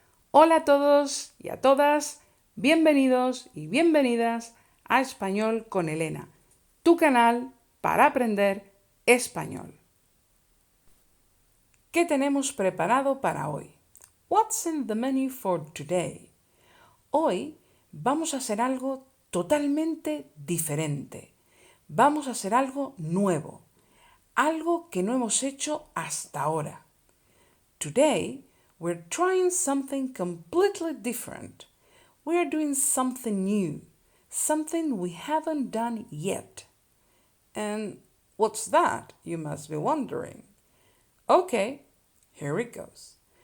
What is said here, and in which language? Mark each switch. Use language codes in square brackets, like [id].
[es] Hola a todos y a todas, bienvenidos y bienvenidas a Español con Elena, tu canal para aprender español. ¿Qué tenemos preparado para hoy? [en] What's in the menu for today? [es] Hoy vamos a hacer algo totalmente diferente. Vamos a hacer algo nuevo. Algo que no hemos hecho hasta ahora. [en] Today, we're trying something completely different. We are doing something new, something we haven't done yet. And what's that, you must be wondering? Okay, here it goes.